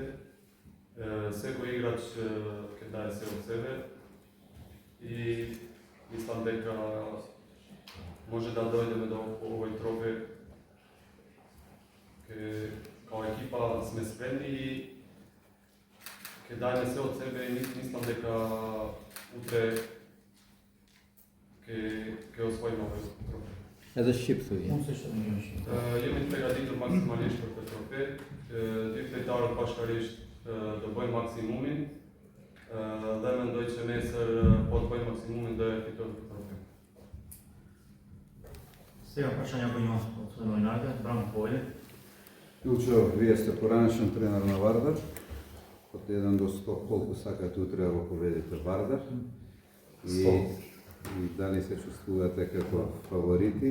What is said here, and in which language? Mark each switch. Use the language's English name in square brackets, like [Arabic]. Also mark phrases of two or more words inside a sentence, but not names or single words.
[Macedonian] Секој играч ќе даде се од себе и мислам дека може да дојдеме до овој трофеј. Као екипа сме спремни и ќе даде се од себе и мислам дека утре ќе освоиме овој трофеј. [Albanian] Edhe Shqipëtuj. Jemi të përgatitur maksimalisht për këtë trofe. Dy lojtarët bashkërisht do bëjnë maksimumin dhe mendoj që nesër po të bëjnë maksimumin dhe fitojmë këtë trofe. [Macedonian] Сега прашања кои има од новинарите, Бранко Појле. Илчо, вие сте поранешен тренер на Вардар. Од 1 до 100 колку сакате утре да го победите Вардар? И дали се чувствувате како фаворити?